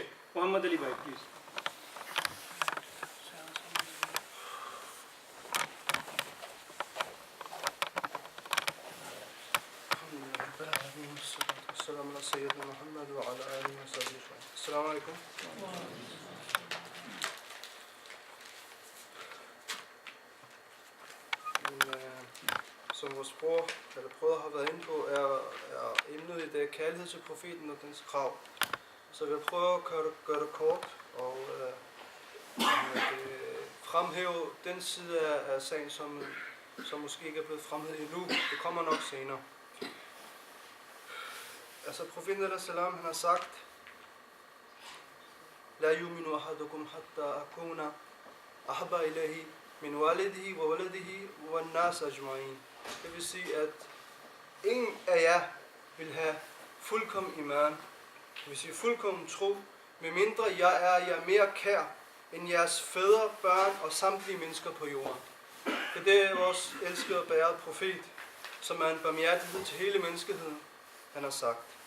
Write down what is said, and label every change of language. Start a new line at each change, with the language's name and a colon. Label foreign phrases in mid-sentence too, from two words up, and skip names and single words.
Urdu: محمد علی بھائی پلیز۔
Arabic: السلام علیکم سیدنا محمد وعلی آلہ وصحبہ اجمعین۔ السلام علیکم۔
Danish: Som vores bror, eller brødre har været inde på, er emnet i dag kærlighed til profeten og dens krav. Så jeg vil prøve at gøre det kort og fremhæve den side af sagen, som måske ikke er blevet fremhævet endnu. Det kommer nok senere. Altså profeten
Arabic: عليه السلام,
Danish: han har sagt:
Arabic: لا يؤمن أحدكم حتى أكون أحب إليه من والده وولده والناس أجمعين.
Danish: Det vil sige, at ingen af jer vil have fuldkommen iman, det vil sige fuldkommen tro, medmindre jeg er jer mere kær end jeres fædre, børn og samtlige mennesker på jorden. Det er vores elskede og bærede profet, som er en barmhjertighed til hele menneskeheden, han har sagt.